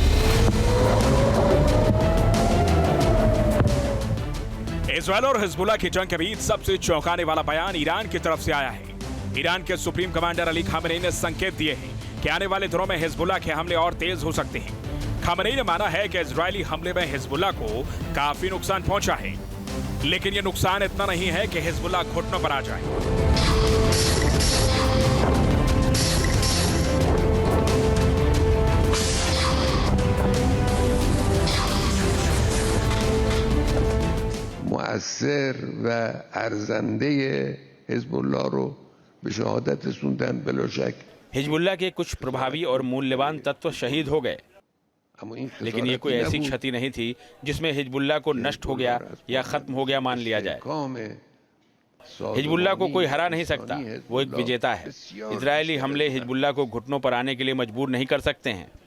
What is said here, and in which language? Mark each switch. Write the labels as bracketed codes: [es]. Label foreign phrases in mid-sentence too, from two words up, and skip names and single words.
[hi] इजराइल और हिजबुल्लाह की जंग के बीच सबसे चौंकाने वाला बयान ईरान की तरफ से आया है। ईरान के सुप्रीम कमांडर अली खामेनी ने संकेत दिए हैं कि आने वाले दिनों में हिजबुल्लाह के हमले और तेज हो सकते हैं। खामेनी ने माना है कि इजरायली हमले में हिजबुल्लाह को काफी नुकसान पहुंचा है, लेकिन यह नुकसान इतना नहीं है कि हिजबुल्लाह घुटनों पर आ जाए। [fa] مؤثر و ارزنده حزب الله رو به شهادت رسوندن بلا شک। [hi] हिजबुल्लाह के कुछ प्रभावी और मूल्यवान तत्व शहीद हो गए, लेकिन ये कोई ऐसी क्षति नहीं थी जिसमें हिजबुल्लाह को नष्ट हो गया या खत्म हो गया मान लिया जाए। हिजबुल्लाह को कोई हरा नहीं सकता, वो एक विजेता है। इजरायली हमले हिजबुल्लाह को घुटनों पर आने के लिए मजबूर नहीं कर सकते हैं।